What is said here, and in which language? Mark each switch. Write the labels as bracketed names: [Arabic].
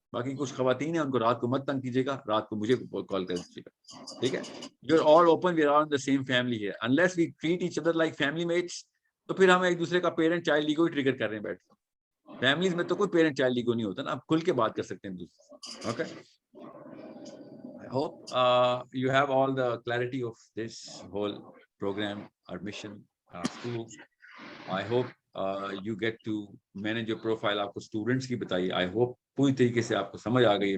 [Hindi] बाकी कुछ खवातीन है, उनको रात को मत तंग कीजिएगा, रात को मुझे कॉल कर दीजिएगा. [English] ठीक है, you are all open, we are on the same family here. Unless we treat each other like family mates, [Hindi] तो फिर हम एक दूसरे का पेरेंट चाइल्ड ईगो ट्रिगर कर रहे हैं बैठ के. फैमिलीज में तो कोई पेरेंट चाइल्ड ईगो नहीं होता ना, आप खुल के बात कर सकते हैं दूसरे. [English] Okay, I hope you have all the clarity of this whole program, admission, school. I hope you get to manage your profile. [Hindi] आपको स्टूडेंट्स की बताइए. [English] I hope [Hindi] पूरी तरीके से आपको समझ आ गई है.